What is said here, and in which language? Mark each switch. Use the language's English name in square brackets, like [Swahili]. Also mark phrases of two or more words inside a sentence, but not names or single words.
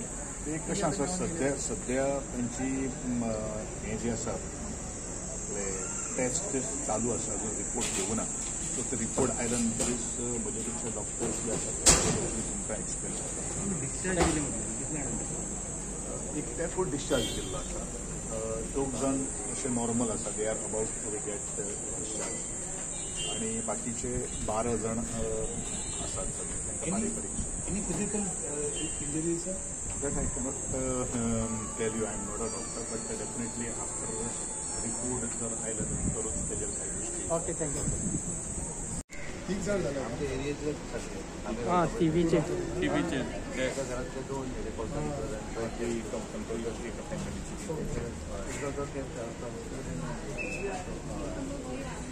[Konkani] ते कशें आसा सद्या तांची हें जें आसा टेस्ट चालू आसा जो रिपोर्ट येवना. सो ते रिपोर्ट आयल्या नंतरच म्हजे पेक्षा डॉक्टर्स जे आसात तुमकां एक्सप्लेन करता. एकट्याक डिस्चार्ज दिल्लो आसा. 2 जाण अशे नॉर्मल आसा. [English] they are about to get discharge [Konkani] आणि बाकीचे 12 जाण आसात तांकां बारीक [English] Any physical injuries, sir? That I cannot tell you. I am not a doctor, but definitely after report [Marathi] जर आयलं नंतरच त्याच्या काही गोष्टी. [English] okay, thank you. [Marathi] ठीक झालं आमच्या एरियातले हां टीव्हीचे एका घरातले 2 कंपनी